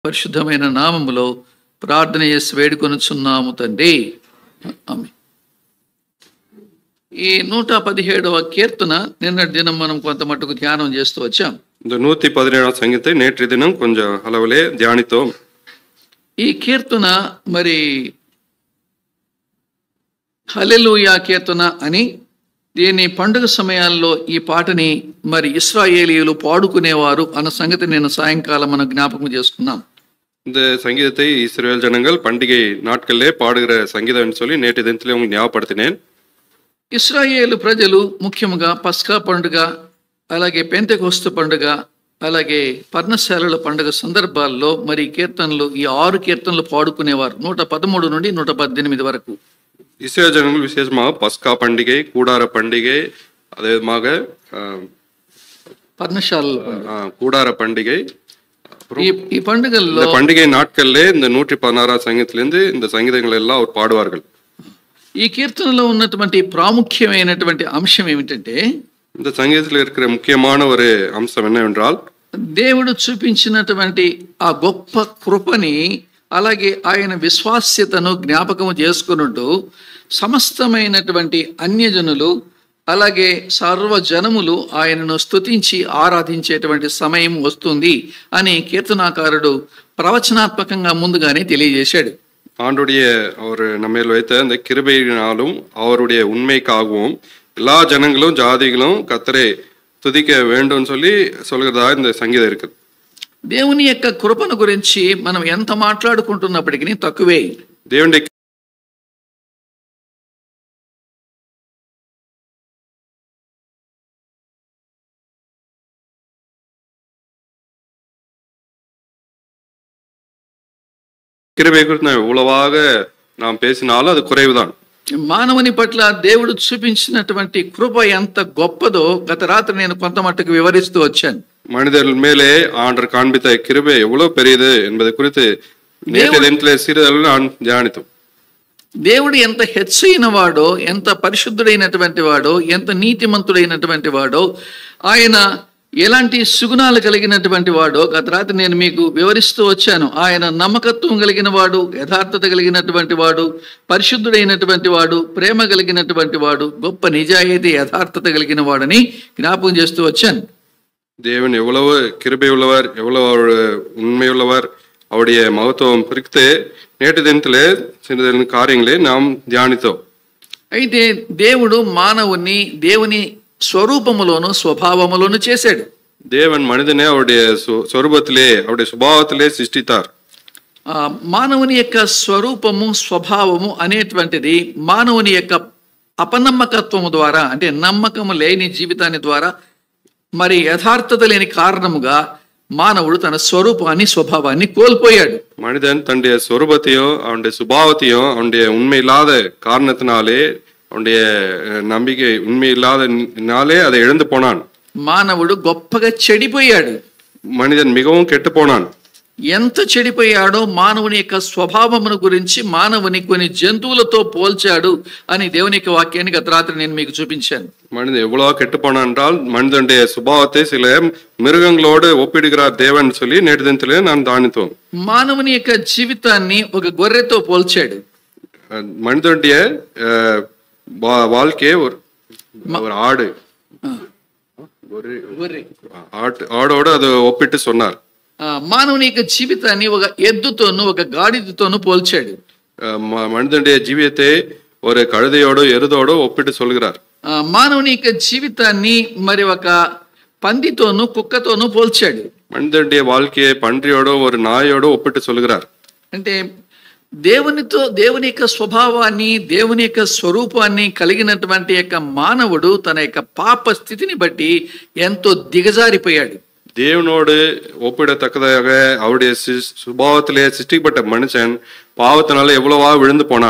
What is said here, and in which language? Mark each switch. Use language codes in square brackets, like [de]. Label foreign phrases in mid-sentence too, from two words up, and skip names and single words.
[te] పరిశుద్ధమైన నామములో ప్రార్థన చేసి వేడుకొనుచున్నాము తండ్రి. ఆమేన్. ఈ 117వ కీర్తన నిన్నటి దినం మనం కొంత మట్టుకు ధ్యానం చేస్తూ వచ్చాం. [ta] இந்த 117ஆம் சங்கீதத்தை நேற்று தினம் கொஞ்சம் அளவிலே தியானித்தோம். [te] ఈ కీర్తన మరి హల్లెలూయా కీర్తన అని, దీని పండుగ సమయాల్లో ఈ పాటని మరి ఇశ్రాయేలీయులు పాడుకునేవారు అన్న సంగతి నేను సాయంకాలం మనం జ్ఞాపకం చేసుకున్నాం. [ta] இந்த சங்கீதத்தை இஸ்ரவேல் ஜனங்கள் பண்டிகை நாட்களிலே பாடுகிற சங்கீதம் சொல்லி நேற்று தினத்திலே உங்களுக்கு ஞாபகப்படுத்தினேன். [te] ఇశ్రాయేలు ప్రజలు ముఖ్యంగా పస్కా పండుగ, అలాగే పెంతెకొస్తు పండుగ, అలాగే పర్ణశాలల పండుగ సందర్భాల్లో మరి కీర్తనలు, ఈ 6 కీర్తనలు పాడుకునేవారు 113 నుండి 118 వరకు. [ta] இஸ்ரவேல் ஜனங்கள் விசேஷமாக பஸ்கா பண்டிகை, கூடார பண்டிகை, அதே விதமாக [te] పర్ణశాలల [ta] கூடார பண்டிகை, [te] ఈ పండుగల్లో [ta] பண்டிகை நாட்களிலே இந்த 116ஆம் சங்கீதத்திலிருந்து இந்த சங்கீதங்கள் எல்லாம் அவர் பாடுவார்கள். [te] ఈ కీర్తనలో ఉన్నటువంటి ప్రాముఖ్యమైనటువంటి అంశం ఏమిటంటే, [ta] இந்த சங்கீதத்தில் இருக்கிற முக்கியமான ஒரு அம்சம் என்னவென்றால், [te] దేవుడు చూపించినటువంటి ఆ గొప్ప కృపని, అలాగే ఆయన విశ్వాస్యతను జ్ఞాపకం చేసుకున్నట్టు సమస్తమైనటువంటి అన్యజనులు అలాగే సర్వజనములు ఆయనను స్తుతించి ఆరాధించేటువంటి సమయం వస్తుంది అని కీర్తనాకారుడు ప్రవచనాత్మకంగా ముందుగానే తెలియజేశాడు. [ta] ஆண்டுடைய அவர் நம்ம வைத்த அந்த கிருபையினாலும் அவருடைய உண்மைக்காகவும் எல்லா ஜனங்களும் ஜாதிகளும் கர்த்தரை துதிக்க வேண்டும் சொல்லி சொல்கிறதா இந்த சங்கீதம் இருக்குது. [te] దేవుని యొక్క కృపను గురించి మనం ఎంత మాట్లాడుకుంటున్నప్పటికీ తక్కువే. [ta] దేవుని கிருபை குறித்து எவ்வளவாக நாம் பேசினாலும் அது குறைவுதான். [te] మానవుని పట్ల దేవుడు చూపించినటువంటి కృప ఎంత గొప్పదో గత రాత్రి నేను కొంత మట్టుకు వివరిస్తూ వచ్చాను. [ta] மனிதர்கள் மேலே ஆண்டவர் காண்பித்த கிருபை எவ்வளவு பெரியது என்பதை குறித்து நேற்று தினத்திலே சிறிதளவு நான் தியானித்தோம். [te] దేవుడు ఎంత హెచ్చైన వాడో, ఎంత పరిశుద్ధుడైనటువంటి వాడో, ఎంత నీతిమంతుడైనటువంటి వాడో, ఆయన ఎలాంటి సుగుణాలు కలిగినటువంటి వాడో గత రాత్రి నేను మీకు వివరిస్తూ వచ్చాను. ఆయన నమ్మకత్వం కలిగిన వాడు, యథార్థత కలిగినటువంటి వాడు, పరిశుద్ధుడైనటువంటి వాడు, ప్రేమ కలిగినటువంటి వాడు, గొప్ప నిజాయితీ యథార్థత కలిగిన వాడని జ్ఞాపకం చేస్తూ వచ్చాను. [ta] தேவன் எவ்வளவு கிருபை உள்ளவர், எவ்வளவு உண்மையுள்ளவர், அவருடைய மகத்துவம் குறித்து நேற்று தினத்திலே சிறிது காரியங்களே நாம் தியானித்தோம். [te] అయితే దేవుడు మానవుని దేవుని స్వరూపములోను స్వభావములోను చేశాడు. [ta] தேவன் மனிதனை அவருடைய ஸ்வரூபத்திலே, அவருடைய சுபாவத்திலே சிருஷ்டித்தார். [te] మానవుని యొక్క స్వరూపము స్వభావము అనేటువంటిది మానవుని యొక్క అపనమ్మకత్వము ద్వారా, అంటే నమ్మకము లేని జీవితాన్ని ద్వారా, మరి యథార్థత లేని కారణముగా మానవుడు తన స్వరూపాన్ని స్వభావాన్ని కోల్పోయాడు. [ta] மனிதன் தன்னுடைய ஸ்வரூபத்தையும் அவனுடைய சுபாவத்தையும் அவனுடைய உண்மை இல்லாத காரணத்தினாலே, அவனுடைய நம்பிக்கை உண்மை இல்லாதனாலே அதை இழந்து போனான். [te] మానవుడు గొప్పగా చెడిపోయాడు. [ta] மனிதன் மிகவும் கெட்டு போனான். [te] ఎంత చెడిపోయాడో మానవుని యొక్క స్వభావమును గురించి మానవుని కొన్ని జంతువులతో పోల్చాడు అని దేవుని యొక్క వాక్యాన్ని గత రాత్రి నేను మీకు చూపించాను. [ta] மனிதன் எவ்வளவு கெட்டு போனான் என்றால் மனிதனுடைய சுபாவத்தை சில மிருகங்களோடு ஒப்பிடுகிறார் தேவன் சொல்லி நேற்று தினத்திலே நான் தியானித்தோம். [te] మానవుని యొక్క జీవితాన్ని ఒక గొర్రెతో పోల్చాడు. [ta] மனிதனுடைய வாழ்க்கையை ஒரு ஆடு, ஆடோடு அது ஒப்பிட்டு சொன்னார். [te] మానవుని యొక్క జీవితాన్ని ఒక ఎద్దుతోను ఒక గాడిదతోను పోల్చాడు. [ta] மனிதனுடைய ஜீவியத்தை ஒரு கழுதையோடு எருதோடு ஒப்பிட்டு சொல்கிறார். [te] మానవుని యొక్క జీవితాన్ని మరి ఒక పందితోను కుక్కతోను పోల్చాడు. [ta] மனிதனுடைய வாழ்க்கையை பன்றியோடு ஒரு நாயோடு ஒப்பிட்டு சொல்கிறார். [te] అంటే దేవుని యొక్క స్వభావాన్ని, దేవుని యొక్క స్వరూపాన్ని కలిగినటువంటి యొక్క మానవుడు తన యొక్క పాప స్థితిని బట్టి ఎంతో దిగజారిపోయాడు. [ta] தேவனோடு ஒப்பிடத்தக்கதாக அவருடைய சுபாவத்திலே சிருஷ்டிக்கப்பட்ட மனுஷன் பாவத்தினால எவ்வளவா விழுந்து போனான்.